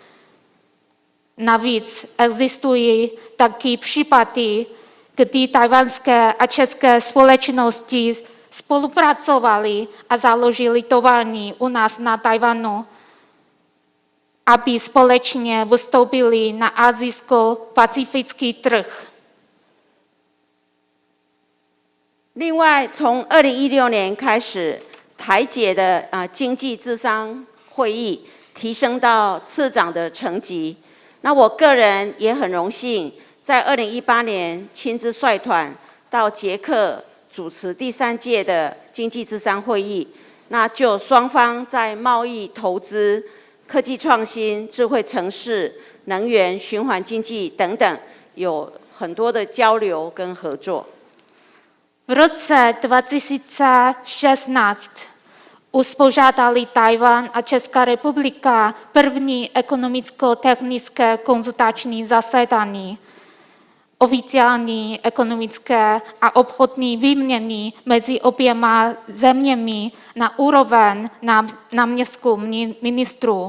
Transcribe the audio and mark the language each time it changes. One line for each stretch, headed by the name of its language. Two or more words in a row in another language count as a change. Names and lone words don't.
Czech: Navíc existují taky případy, kdy tchajwanské a české společnosti spolupracovaly a založili továrny u nás na Tchajwanu, aby společně vystoupili na asijsko-pacifický trh.
Chinese: 另外，从2016年开始，台捷的经济智商会议提升到次长的层级。那我个人也很荣幸，在2018年亲自率团到捷克主持第3届的经济智商会议。那就双方在贸易、投资、科技创新、智慧城市、能源、循环经济等等，有很多的交流跟合作。
Czech: V roce 2016 uspořádali Tchajwan a Česká republika první ekonomicko-technické konzultační zasedání. Oficiální ekonomické a obchodní výměny mezi oběma zeměmi na úroveň náměstků ministrů.